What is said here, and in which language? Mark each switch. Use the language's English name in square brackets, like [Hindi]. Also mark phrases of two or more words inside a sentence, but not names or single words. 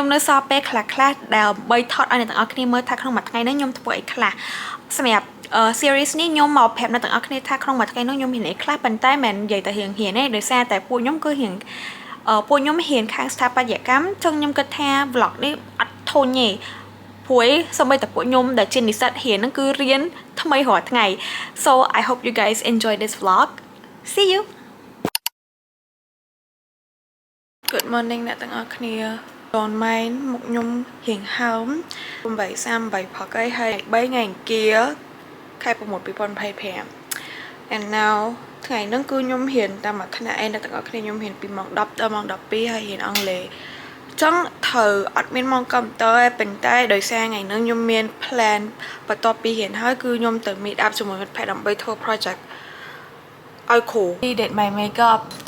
[Khmer] នៅសល់ពេលខ្លះៗដែលបីថតឲ្យអ្នកទាំងអស់គ្នាមើលថាក្នុងមួយថ្ងៃនេះខ្ញុំធ្វើអីខ្លះសម្រាប់series នេះខ្ញុំមកប្រាប់អ្នកទាំងអស់គ្នាថាក្នុងមួយថ្ងៃនោះខ្ញុំហ៊ានអីខ្លះប៉ុន្តែមិននិយាយតែរៀងហ៊ានទេដោយសារតែពួកខ្ញុំគឺរៀងពួកខ្ញុំហ៊ានខាងស្ថាបត្យកម្មចឹងខ្ញុំគិតថា vlog នេះអត់ធន់ទេព្រោះសូម្បីតែពួកខ្ញុំដែលជានិស្សិតរៀនហ្នឹងគឺរៀនថ្មីរាល់ថ្ងៃ [English] So I hope you guys enjoy this vlog See you Good morning [Khmer] អ្នកទាំងអស់គ្នាតនម៉ែនមុខខ្ញុំរៀងហើម8:38ផឹកហើយ3ថ្ងៃអង្គារ ខែ6 2025 [English] And now [Khmer] ថ្ងៃហ្នឹងគឺខ្ញុំរៀនតាមមួយថ្នាក់ឯអ្នកទាំងអស់គ្នាខ្ញុំរៀនពីម៉ោង10ដល់ម៉ោង12ហើយរៀនអង់គ្លេសចឹងត្រូវអត់មានម៉ោងកុំព្យូទ័រទេប៉ុន្តែដោយសារថ្ងៃហ្នឹងខ្ញុំមាន plan បន្ទាប់ពីរៀនហើយគឺខ្ញុំទៅ [English] meet up [Khmer] ជាមួយមិត្តភ័ក្តិដើម្បីធ្វើ project ឲ្យគ្រូ [English] Did my makeup